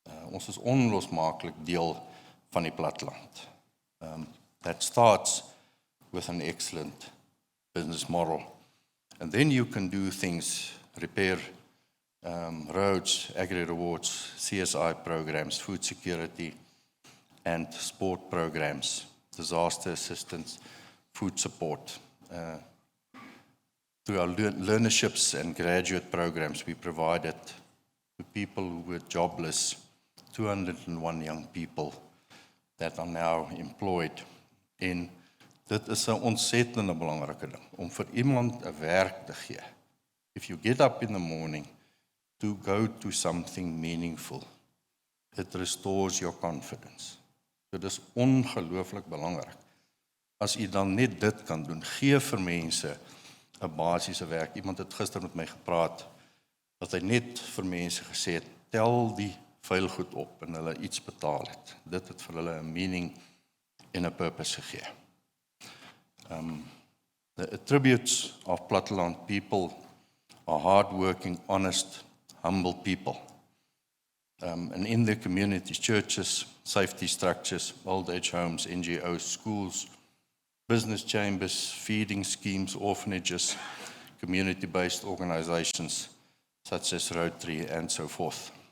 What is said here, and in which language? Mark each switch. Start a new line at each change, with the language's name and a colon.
Afrikaans: Ons is onlosmaaklik deel van die platteland.
English: That starts with an excellent business model. And then you can do things, repair roads, agri-rewards, CSI programs, food security, and sport programs, disaster assistance, food support. Through our learnerships and graduate programs, we provided to people who were jobless, 201 young people that are now employed.
Afrikaans: En dit is 'n ontsettende belangrike ding, om vir iemand 'n werk te gee.
English: If you get up in the morning to go to something meaningful, it restores your confidence.
Afrikaans: Dit is ongelooflik belangrik. As jy dan net dit kan doen, gee vir mense 'n basiese werk. Iemand het gister met my gepraat, dat hy net vir mense gesê het, tel die vuilgoed op en hulle iets betaal het. Dit het vir hulle 'n meaning en 'n purpose gegee.
English: The attributes of Platteland people are hardworking, honest, humble people. And in their communities, churches, safety structures, old age homes, NGOs, schools, business chambers, feeding schemes, orphanages, community-based organizations such as Rotary and so forth.